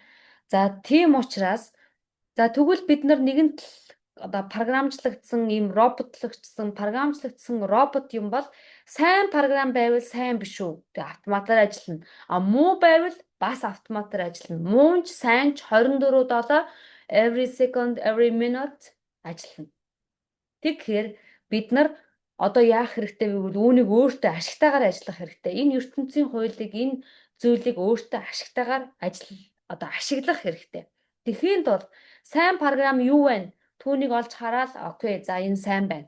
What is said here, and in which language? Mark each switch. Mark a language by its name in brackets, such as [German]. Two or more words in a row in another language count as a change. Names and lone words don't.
[Mongolian] За тийм учраас за тэгвэл бид нар нэгэнт л одоо програмчлагдсан ийм роботлогчсон програмчлагдсан робот юм бол сайн програм байвал сайн биш үү? Тэгээ автоматар ажиллана. А муу байвал бас автоматар ажиллана. Муу ч сайн ч 24/7 [English] every second every minute [Mongolian] ажиллана. Тэгэхээр бид нар одоо яах хэрэгтэй вэ гэвэл үүнийг өөртөө ашигтайгаар ажиллах хэрэгтэй. Энэ ертөнцийн хуулийг энэ зүйлийг өөртөө ашигтайгаар одоо ашиглах хэрэгтэй. Тэгэхэд бол сайн програм юу вэ? Түүнийг олж хараад окей за энэ сайн байна.